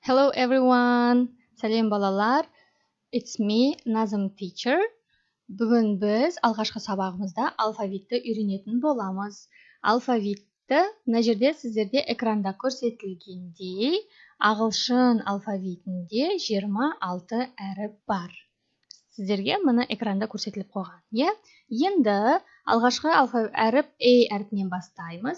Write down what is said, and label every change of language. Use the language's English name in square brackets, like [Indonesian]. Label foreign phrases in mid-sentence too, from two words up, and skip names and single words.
[English] Hello everyone. [Kazakh] Сәлем балалар. [English] It's me, Nazım teacher. [Kazakh] Бүгін біз алғашқы сабағымызда алфавитті үйренетін боламыз. Алфавитті мына жерде сіздерде экранда көрсетілгендей, ағылшын алфавитінде 26 әріп бар. Сіздерге мұны экранда көрсетіліп қойған. Енді алғашқы әріп A әріпінен бастаймыз.